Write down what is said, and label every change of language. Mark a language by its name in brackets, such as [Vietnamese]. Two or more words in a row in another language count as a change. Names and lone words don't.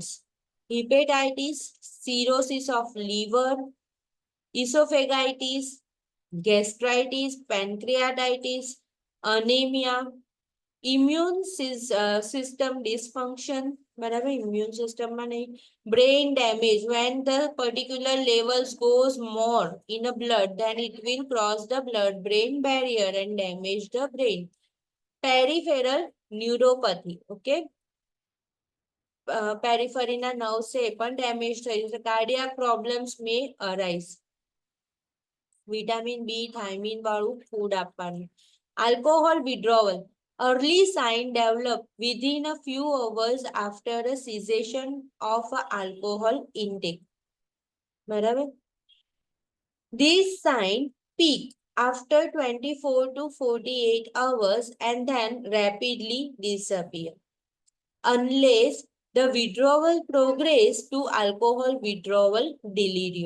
[English] Hepatitis, cirrhosis of liver, esophagitis, gastritis, pancreatitis, anemia, immune system dysfunction, બરાબર, immune system [Gujarati] માં નહીં. [English] Brain damage, when the particular levels goes more in a blood, then it will cross the blood-brain barrier and damage the brain. Peripheral neuropathy, okay. [Gujarati] પેરિફરીના નર્વ્સ છે એ પણ ડેમેજ થઈ જશે. [English] cardiac problems may arise. vitamin B thiamine [Gujarati] વાળું ફૂડ આપવાનું. [English] alcohol withdrawal, early sign develop within a few hours after a cessation of alcohol intake. બરાબર, these sign peak after 24 to 48 hours and then rapidly disappear unless the withdrawal progress to alcohol withdrawal delirium.